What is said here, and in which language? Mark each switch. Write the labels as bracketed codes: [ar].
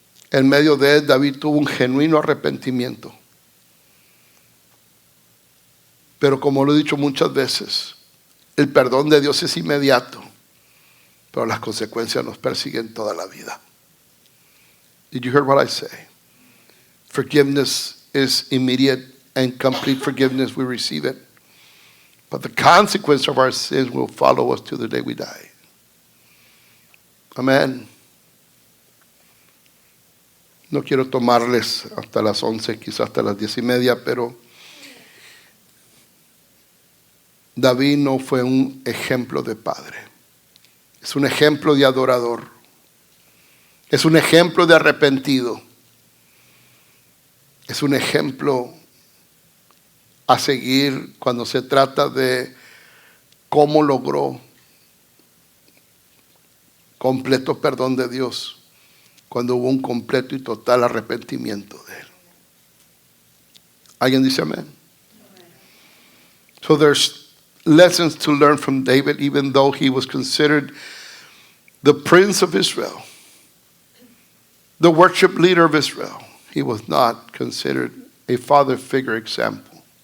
[es] En medio de él, David tuvo un genuino arrepentimiento. Pero como lo he dicho muchas veces, el perdón de Dios es inmediato, pero las consecuencias nos persiguen toda la vida. [en] Did you hear what I say? Forgiveness is immediate and complete forgiveness. We receive it. But the consequence of our sins will follow us to the day we die. [es] Amén. No quiero tomarles hasta las 11, quizás hasta las 10:30, pero David no fue un ejemplo de padre. Es un ejemplo de adorador. Es un ejemplo de arrepentido. Es un ejemplo a seguir cuando se trata de cómo logró completo perdón de Dios, cuando hubo un completo y total arrepentimiento de él. ¿Alguien dice amén? [en] So there's lessons to learn from David, even though he was considered the prince of Israel, the worship leader of Israel. He was not considered a father figure example.